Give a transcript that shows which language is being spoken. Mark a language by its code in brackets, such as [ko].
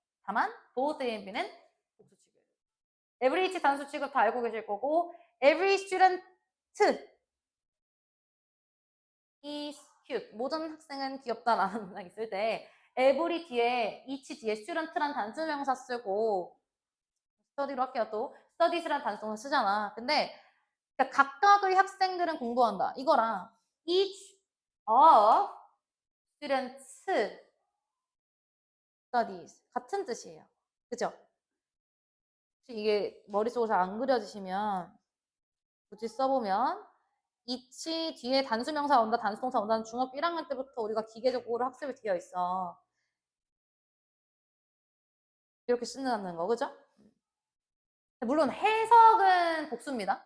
[ko] 다만 both A and B는 복수 취급. every 단수 취급 다 알고 계실 거고 [en] every student is cute. [ko] 모든 학생은 귀엽다라는 문장 있을 때 every 뒤에 each 뒤에 student란 단수명사 쓰고 study로 할게요. 또 studies란 단수명사 쓰잖아. 근데 그러니까 각각의 학생들은 공부한다. 이거랑 [en] each of students studies [ko] 같은 뜻이에요. 그죠? 혹시 이게 머릿속으로 잘 안 그려지시면 굳이 써보면 each 뒤에 단수명사 온다, 단수동사 온다는 중학교 1학년 때부터 우리가 기계적으로 학습이 되어 있어. 이렇게 쓴다는 거, 그죠? 물론 해석은 복수입니다.